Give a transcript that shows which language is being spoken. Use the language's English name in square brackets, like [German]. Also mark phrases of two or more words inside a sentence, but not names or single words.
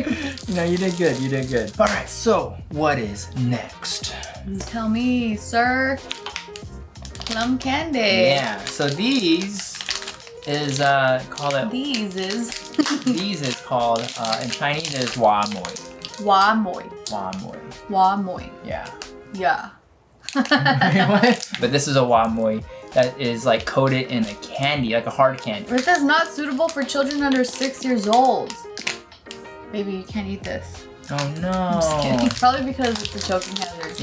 [English] No, you did good. You did good. All right, so what is next? Tell me, sir. Plum candy. Yeah, so these is called These is called in Chinese is [Chinese] hua moi. Hua moi. Hua moi. Hua moi. [English] Yeah. Yeah. What? But this is a [Chinese] hua moi [English] that is like coated in a candy, like a hard candy. It says not suitable for children under 6 years old. Baby, you can't eat this. Oh no. I'm just kidding. Probably because it's a choking hazard.